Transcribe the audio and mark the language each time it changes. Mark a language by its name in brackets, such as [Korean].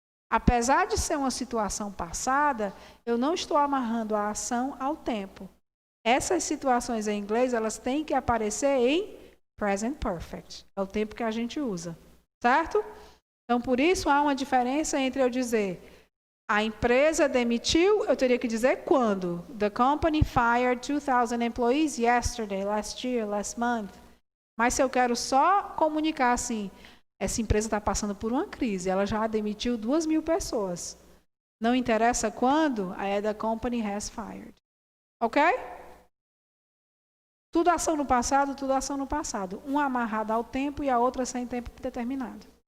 [Portuguese] Apesar de ser uma situação passada, eu não estou amarrando a ação ao tempo. Essas situações em inglês, elas têm que aparecer em present perfect. É o tempo que a gente usa, certo? Então, por isso, há uma diferença entre eu dizer a empresa demitiu, eu teria que dizer quando. [English] The company fired 2,000 employees yesterday, last year, last month. [Portuguese] Mas se eu quero só comunicar assim, essa empresa está passando por uma crise, ela já demitiu 2.000 pessoas. Não interessa quando, aí [English] the company has fired. [Portuguese] Ok? Tudo ação no passado, tudo ação no passado. Uma amarrada ao tempo e a outra sem tempo determinado.